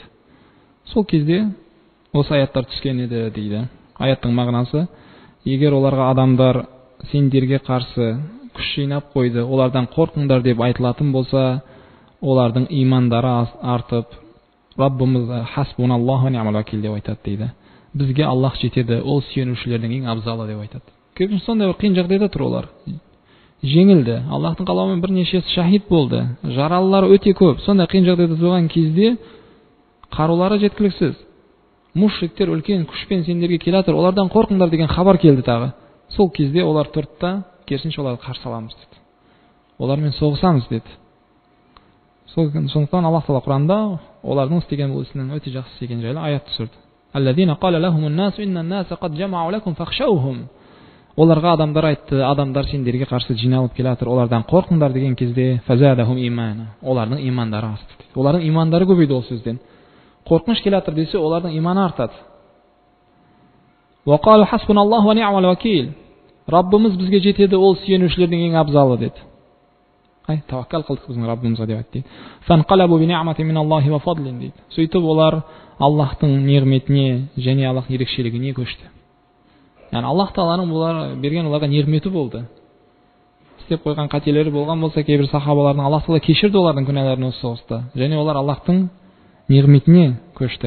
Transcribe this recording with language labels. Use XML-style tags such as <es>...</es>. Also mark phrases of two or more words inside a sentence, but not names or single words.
<kk>Сол кезде осы аяттар түскен еді дейді. Аяттың мағынасы: егер оларға адамдар сендерге қарсы күш жинап қойды, олардан қорқыңдар деп айтылатын болса, олардың имандары артып, Раббымыз</kk> <ar>حسبنا الله ونعم الوكيل</ar> <kk>деп айтады дейді. Бізге Аллах жетеді, ол сүйенушілердің ең абзалы деп айтады. Көбінше сондай бір қиын жағдайда тұр олар. Жеңілді, Аллахтың қалауымен бірнешесі шахид болды, жаралылары өте көп. Сондай қиын жағдайда тұрған кезде қарулары жеткіліксіз. Мушриктер үлкен күшпен сендерге келе жатыр, олардан қорқыңдар деген хабар келді тағы. Сол кезде олар тұрды да, керісінше оларды қарсы аламыз деді. Олармен соғысамыз деді. Сондықтан Аллах Тағала Құранда олардың істеген бұл ісінің өте жақсы істеген жайлы аят түсірді.</kk> <ar>الذين قال لهم الناس إن الناس قد جمعوا لكم فاخشوهم.</ar> <kk>Оларға адамдар айтты, адамдар сендерге қарсы жиналып келе жатыр, олардан қорқыңдар деген кезде</kk> <ar>فزادهم إيمانا.</ar> <kk>Олардың имандары асты дейді. Олардың имандары көбейді ол сөзден. Қорқыныш келе жатыр десе, олардың иманы артады.</kk> <ar>وقالوا حسبنا الله ونعم الوكيل.</ar> <kk>Раббымыз бізге жетеді, ол сүйенушілердің ең абзалы деді. Таваккал қылдық біздің Раббымызға деп айтты.</kk> <ar>فانقلبوا بنعمة من الله وفضل дейді.</ar> <kk>Сөйтіп олар Аллахтың неғметіне және Аллахтың ерекшелігіне көшті. Яғни Аллах Тағаланың бұлар берген оларға неғметі болды. Істеп қойған қателері болған болса, кейбір сахабалардың Аллах Тағала кешірді олардың күнәларын осы соғыста. Және олар Аллахтың неғметіне көшті.</kk>